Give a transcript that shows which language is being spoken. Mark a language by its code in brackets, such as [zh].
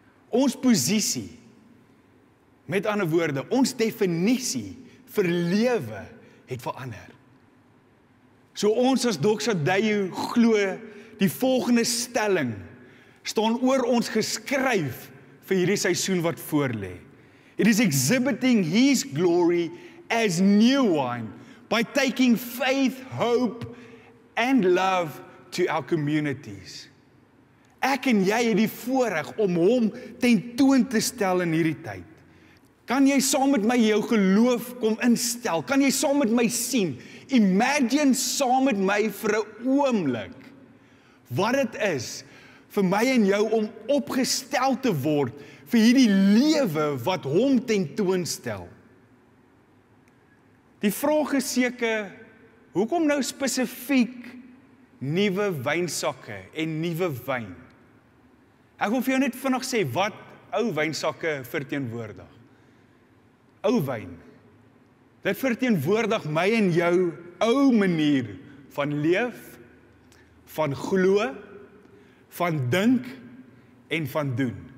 [af] Ons posisie, met ander woorde, ons definisie vir lewe het verander. So ons as Doxa Dayu glo die volgende stelling staan oor ons geskryf vir hierdie seisoen wat voorlê. [en] It is exhibiting his glory as new wine by taking faith, hope and love to our communities. [af] Ek en jy het die voorreg om hom tentoon te stel in hierdie tyd. Kan jy saam met my jou geloof kom instel? Kan jy saam met my sien? Imagine saam met my vir 'n oomblik wat dit is vir my en jou om opgestel te word vir hierdie lewe wat hom tentoonstel. Die vraag is seker, hoekom nou spesifiek nuwe wynsakke en nuwe wyn? Ek wil vir jou net vinnig sê wat ou wynsakke verteenwoordig. Ou wyn. Dit verteenwoordig my en jou ou manier van leef, van glo, van dink en van doen.